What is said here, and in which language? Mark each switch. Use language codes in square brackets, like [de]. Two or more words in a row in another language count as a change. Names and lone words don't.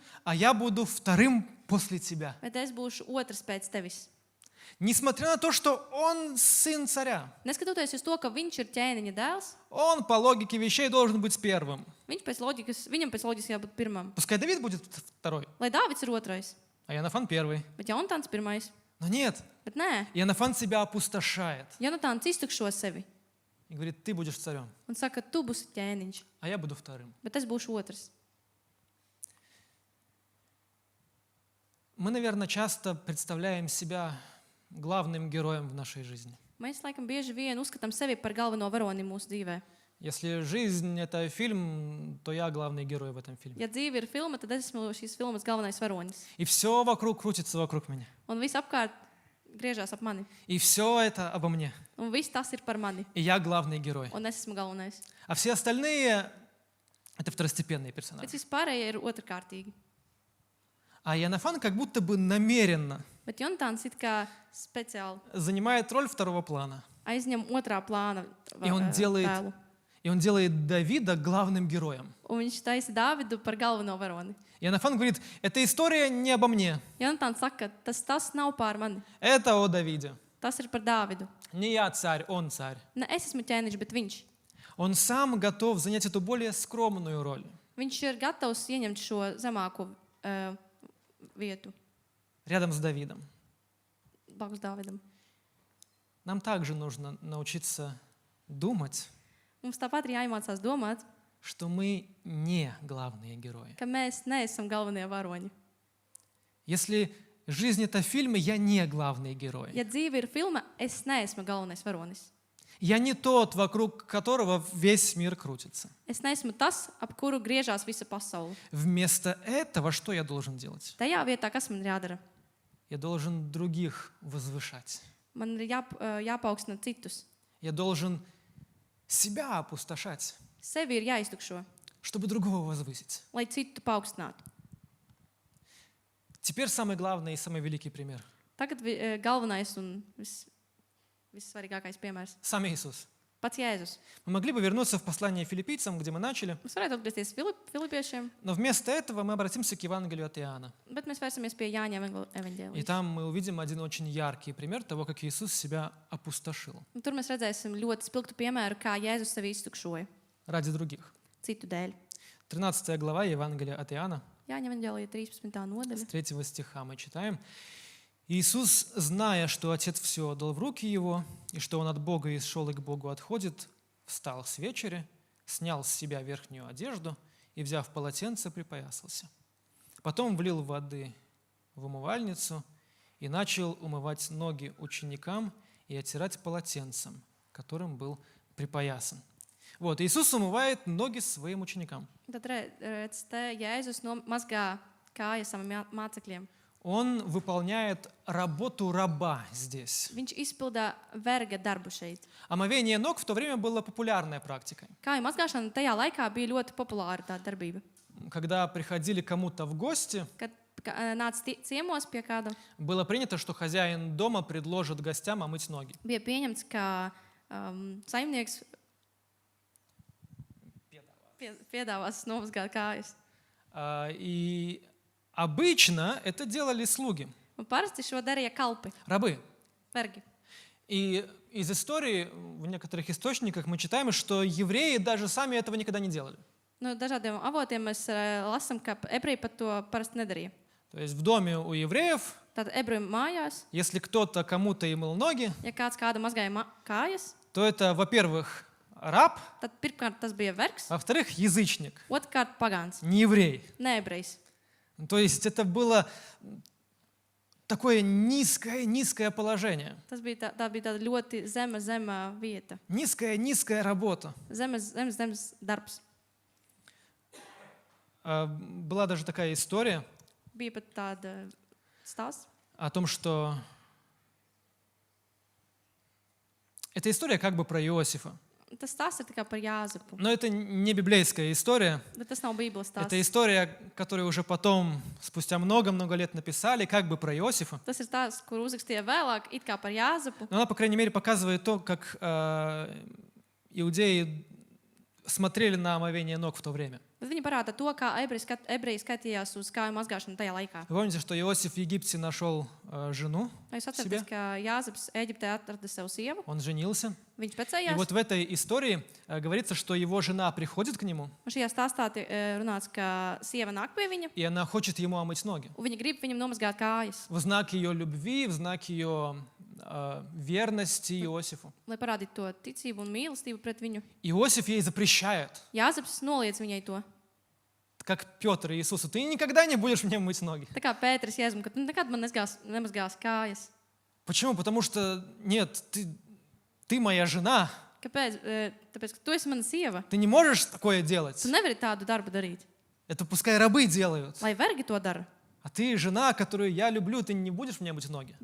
[ru] а я буду вторым после тебя. [lv] bet es būšu otrs pēc tevis. [ru] Несмотря на то, что он сын царя, [lv] Neskatoties uz to, ka viņš ir ķēniņa dēls, [ru] он по логике вещей должен быть первым. [lv] viņam pēc loģikas jābūt pirmam. [ru] Пускай Давид будет второй, [lv] Lai Dāvids ir otrais, [ru] а Иоаннафан первый. [lv] bet Jonatāns pirmais. [ru] Но нет, [lv] Bet nē, [ru] Иоаннафан себя опустошает [lv] Jonatāns iztukšo sevi [ru] и говорит, ты будешь царем, [lv] un saka, tu būsi ķēniņš, [ru] а я буду вторым. [lv] bet es būšu otrs. [ru] Мы, наверное, часто представляем себя главным героем в нашей жизни. [lv] Mēs laikam bieži vien uzskatām sevi par galveno varoni mūsu dzīvē. [ru] Если жизнь — это фильм, то я главный герой в этом фильме. [lv] Ja dzīve ir filma, tad es esmu šīs filmas galvenais varonis. [ru] И все вокруг крутится вокруг меня. [lv] Un viss apkārt griežās ap mani. [ru] И все это обо мне. [lv] Un viss tas ir par mani. [ru] И я главный герой. [lv] Un es esmu galvenais. [ru] А все остальные — это второстепенные [lv] Bet [ru] персонажи. [lv] vispārējie ir otrkārtīgi. [ru] А Иоаннафан как будто бы намеренно [lv] Bet Jonatāns it kā speciāli [ru] занимает роль второго плана. [lv] aizņem otrā plāna [ru] И он [lv] tēlu. [ru] делает Давида главным героем. [lv] Un viņš taisa Dāvidu par galveno varoni. [ru] Иоаннафан говорит, эта история не обо мне, [lv] Jonatāns saka, tas nav pār mani. [ru] это о Давиде. [lv] Tas ir par Dāvidu. [ru] Не я царь, он царь. [lv] Ne es esmu ķēniņš, bet viņš. [ru] Он сам готов занять эту более скромную роль. [lv] Viņš ir gatavs ieņemt šo zemāko vietu [ru] Рядом с Давидом. [lv] blakus Dāvidam. [ru] Нам также нужно научиться думать, [lv] Mums tāpat ir jāiemācās domāt, [ru] что мы не главные герои. [lv] ka mēs neesam galvenie varoņi. [ru] Если жизнь — это фильм, я не главный герой. [lv] Ja dzīve ir filma, es neesmu galvenais varonis. [ru] Я не тот, вокруг которого весь мир крутится. [lv] Es neesmu tas, ap kuru griežās visa pasaule. [ru] Вместо этого что я должен делать? [lv] Tajā vietā, kas man ir jādara? [ru] Я должен других возвышать. [lv] Man ir jāpaukstina citus. [ru] Я должен себя опустошать, [lv] Sevi ir jāiztukšo, [ru] чтобы другого возвысить. [lv] lai citu paaugstinātu. [ru] Теперь самый главный и самый великий пример. [lv] Tagad galvenais un vissvarīgākais piemērs. [ru] Сам Иисус. [lv] Pats Jēzus. [ru] Мы могли бы вернуться в послание филиппийцам, где мы начали, [lv] Mēs varētu atgriezties Filipiešiem, [ru] но вместо этого мы обратимся к Евангелию от Иоанна. [lv] bet mēs vērsamies pie Jāņa [ru] И [lv] evaņģēlija. [ru] там мы увидим один очень яркий пример того, как Иисус себя опустошил [lv] Tur mēs redzēsim ļoti spilgtu piemēru, kā Jēzus sevi iztukšoja [ru] ради других. [lv] citu dēļ. [ru] 13 глава Евангелия от Иоанна, [lv] Jāņa evaņģēlija 13. [ru] с [lv] nodaļa. [ru] 3 стиха мы читаем. «Иисус, зная, что Отец все отдал в руки Его, и что Он от Бога и шел и к Богу отходит, встал с вечери, снял с себя верхнюю одежду и, взяв полотенце, припоясался. Потом влил воды в умывальницу и начал умывать ноги ученикам и оттирать полотенцем, которым был припоясан». Вот, Иисус умывает ноги своим ученикам. [lv] Tad redz, te Jēzus mazgā kājas saviem mācekļiem. [ru] Он выполняет работу раба здесь. [lv] Viņš izpildā verga darbu šeit. [ru] Омовение ног в то время было популярной практикой. [lv] Kāju mazgāšana tajā laikā bija ļoti populāra tā darbība. [ru] Когда приходили кому-то в гости, [lv] Kad nāca ciemos pie kāda, [ru] было принято, что хозяин дома предложит гостям омыть ноги. [lv] bija pieņemts, ka saimnieks piedāvās nomazgāt kājas. [ru] И обычно это делали слуги, [lv] Un parasti šo darīja kalpi, [ru] рабы. [lv] vergi. [ru] И из истории в некоторых источниках мы читаем, что евреи даже сами этого никогда не делали. [lv] No dažādiem avotiem mēs lasām, ka ebreji pat to parasti nedarīja. [ru] То есть в доме у евреев, [lv] Tātad ebreju mājās, [ru] если кто-то кому-то и мыл ноги, [lv] ja kāds kāda mazgāja kājas, [ru] то это, во-первых, раб, [lv] tad pirmkārt tas bija vergs, [ru] во-вторых, язычник, [lv] otrkārt pagāns, [ru] не еврей. [lv] ne ebrejs. [ru] То есть это было такое низкое положение, [lv] Tas bija tā bija tāda ļoti zema vieta, [ru] низкая работа. [lv] zemes darbs. [ru] Была даже такая история [lv] Bija pat tāda stāsts. [ru] о том, что эта история как бы про Иосифа. [lv] Tas stāsts ir tikai par Jāzepu, [ru] Но это не библейская история. [lv] bet tas nav Bībeles [ru] Это [lv] stāsts. [ru] история, которую уже потом, спустя много-много лет написали, как бы про Иосифа. [lv] Tas ir stāsts, kur uzrakstīja vēlāk, it kā par Jāzepu. [ru] Но она, по крайней мере, показывает то, как иудеи смотрели на омовение ног в то время. [lv] Bet viņi parāda to, kā ebreji skatījās uz kāju mazgāšanu tajā laikā. [ru] Вы помните, что Иосиф в Египте нашел жену, [lv] Jūs atceraties, ka Jāzeps Ēģiptē atrada sev sievu, [ru] он женился. [lv] viņš [ru] И [lv] precējās. [ru] вот в этой истории говорится, что его жена приходит к нему, [lv] Un šajā stāstā runāts, ka sieva nāk pie viņa, [ru] и она хочет ему омыть ноги. [lv] un viņa grib viņam nomazgāt kājas, [ru] В знак ее любви, в знак ее верности Иосифу. [lv] lai parādītu to ticību un mīlestību pret viņu. [ru] Иосиф ей запрещает, [lv] Jāzeps noliedz viņai to. [ru] как Петр и Иисусу, ты никогда не будешь мне мыть ноги. [lv] Tā kā Pēteris Jēzum, ka tu nekad man nemazgās kājas. [ru] Почему? Потому что, нет, ты моя жена, [lv] Kāpēc? Tāpēc, ka tu esi mana sieva. [ru] ты не можешь такое делать. [lv] Tu nevari tādu darbu darīt. [ru] Это пускай рабы делают. [lv] Lai vergi to dara. [ru] А ты жена, которую я люблю, ты не будешь мне мыть ноги.